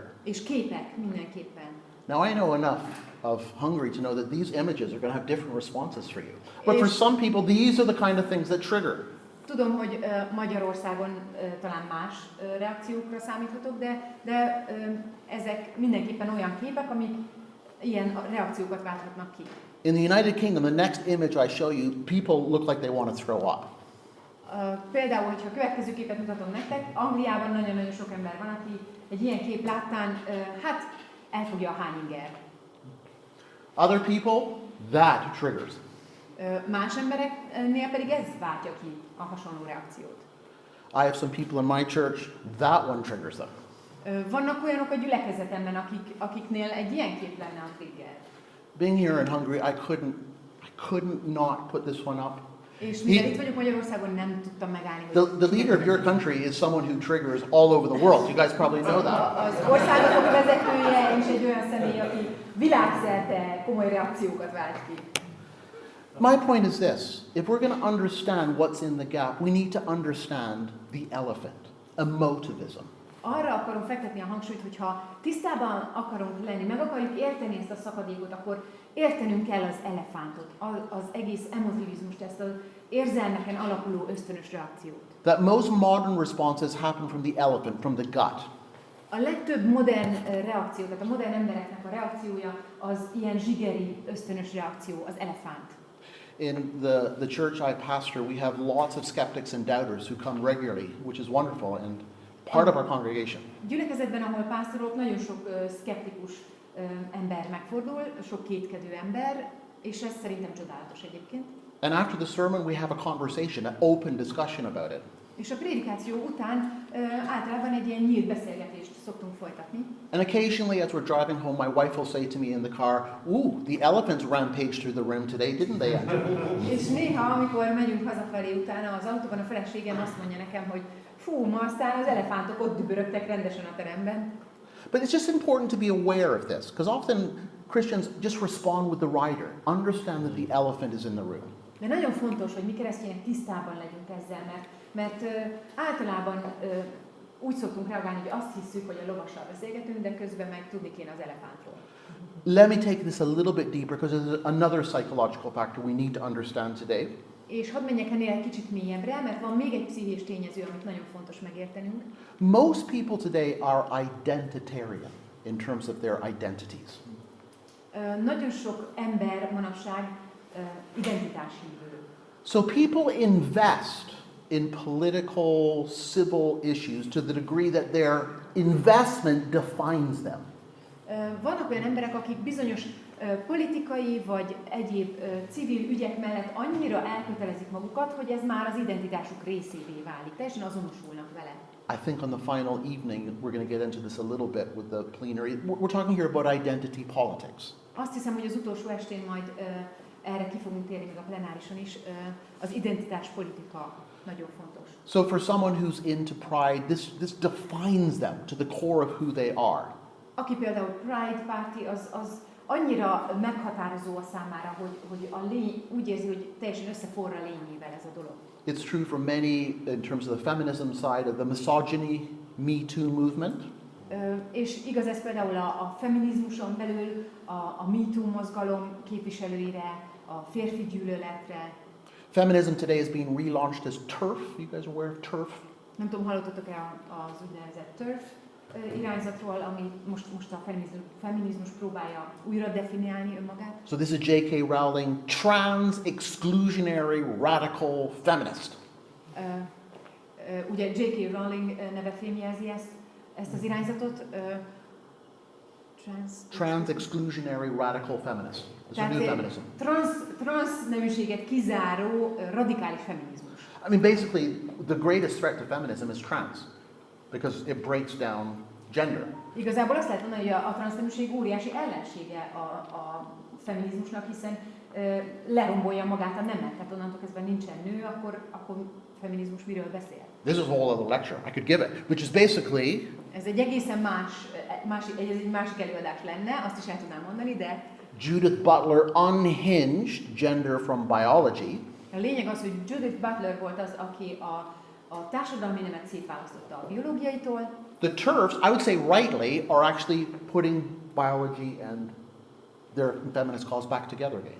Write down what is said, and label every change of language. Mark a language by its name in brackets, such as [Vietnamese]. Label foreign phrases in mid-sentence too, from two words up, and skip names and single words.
[Hungarian] És képek mindenképpen. [English] Now I know enough of Hungary to know that these images are going to have different responses for you. But for some people, these are the kind of things that trigger. [Hungarian] Tudom, hogy Magyarországon talán más reakciókra számíthatok, de ezek mindenképpen olyan képek, amik ilyen reakciókat válthatnak ki. [English] In the United Kingdom, the next image I show you, people look like they want to throw up. [Hungarian] Például, hogyha a következő képet mutatom nektek, Angliában nagyon-nagyon sok ember van, aki egy ilyen kép láttán, hát elfogja a hányinger. [English] Other people, that triggers. [Hungarian] Más embereknél pedig ez váltja ki a hasonló reakciót. [English] I have some people in my church, that one triggers them. [Hungarian] Vannak olyanok a gyülekezetemben, akiknél egy ilyen kép lenne a trigger. [English] Being here in Hungary, I couldn't not put this one up. [Hungarian] És mivel itt vagyok Magyarországon, nem tudtam megállni. [English] The leader of your country is someone who triggers all over the world. You guys probably know that. [Hungarian] Az országotok vezetője és egy olyan személy, aki világszerte komoly reakciókat vált ki. [English] My point is this. If we're going to understand what's in the gap, we need to understand the elephant, emotivism. [Hungarian] Arra akarom fektetni a hangsúlyt, hogyha tisztában akarunk lenni, meg akarjuk érteni ezt a szakadékot, akkor értenünk kell az elefántot, az egész emotivizmust, ezt az érzelmeken alapuló ösztönös reakciót. [English] That most modern responses happen from the elephant, from the gut. [Hungarian] A legtöbb modern reakció, tehát a modern embereknek a reakciója az ilyen zsigeri ösztönös reakció, az elefánt. [English] In the church I pastor, we have lots of skeptics and doubters who come regularly, which is wonderful and part of our congregation. [Hungarian] Gyülekezetben, ahol pásztorok, nagyon sok szkeptikus ember megfordul, sok kétkedő ember, és ez szerintem csodálatos egyébként. [English] And after the sermon, we have a conversation, an open discussion about it. [Hungarian] És a prédikáció után általában egy ilyen nyílt beszélgetést szoktunk folytatni. [English] And occasionally, as we're driving home, my wife will say to me in the car, "Ooh, the elephants rampaged through the room today, didn't they?" [Hungarian] És néha, amikor megyünk hazafelé utána az autóban, a feleségem azt mondja nekem, hogy fú, ma aztán az elefántok ott dübörögtek rendesen a teremben. [English] But it's just important to be aware of this, because often Christians just respond with the rider, understand that the elephant is in the room. [Hungarian] De nagyon fontos, hogy mi keresztények tisztában legyünk ezzel, mert általában úgy szoktunk reagálni, hogy azt hiszük, hogy a lovassal beszélgetünk, de közben meg tudni kéne az elefántról. [English] Let me take this a little bit deeper, because there's another psychological factor we need to understand today. [Hungarian] És hadd menjek ennél egy kicsit mélyebbre, mert van még egy pszichés tényező, amit nagyon fontos megértenünk. [English] Most people today are identitarian in terms of their identities. [Hungarian] Nagyon sok ember manapság identitáshívő. [English] So people invest in political, civil issues to the degree that their investment defines them. [Hungarian] Vannak olyan emberek, akik bizonyos politikai vagy egyéb civil ügyek mellett annyira elkötelezik magukat, hogy ez már az identitásuk részévé válik, teljesen azonosulnak vele. [English] I think on the final evening we're going to get into this a little bit with the plenary. We're talking here about identity politics. [Hungarian] Azt hiszem, hogy az utolsó estén majd erre ki fogunk térni, még a plenárison is. Az identitáspolitika nagyon fontos. [English] So for someone who's into pride, this defines them to the core of who they are. [Hungarian] Aki például Pride párti, az annyira meghatározó a számára, hogy a lény úgy érzi, hogy teljesen összeforra lényével ez a dolog. [English] It's true for many in terms of the feminism side of the misogyny, Me Too movement. [Hungarian] És igaz ez például a feminizmuson belül, a Me Too mozgalom képviselőire, a férfi gyűlöletre. [English] Feminism today is being relaunched as TERF. You guys are aware of TERF? [Hungarian] Nem tudom, hallottatok-e az úgynevezett TERF irányzatról, ami most a feminizmus próbálja újra definiálni önmagát. [English] So this is J.K. Rowling, trans-exclusionary radical feminist. [Hungarian] Ugye J.K. Rowling neve fémjelzi ezt az irányzatot. [English] Trans-exclusionary radical feminist. It's a new feminism. [Hungarian] Trans neműséget kizáró radikális feminizmus. [English] I mean, basically, the greatest threat to feminism is trans, because it breaks down gender. [Hungarian] Igazából azt lehet mondani, hogy a transzneműség óriási ellensége a feminizmusnak, hiszen lerombolja magát a nemet, tehát onnantól kezdve nincsen nő, akkor feminizmus miről beszél? [English] This is a whole other lecture I could give it, which is basically... [Hungarian] Ez egy egészen egy másik előadás lenne, azt is el tudnám mondani, de... [English] Judith Butler unhinged gender from biology. [Hungarian] A lényeg az, hogy Judith Butler volt az, aki a társadalmi nemet szétválasztotta a biológiaitól. [English] The TERFs, I would say rightly, are actually putting biology and their feminist cause back together again.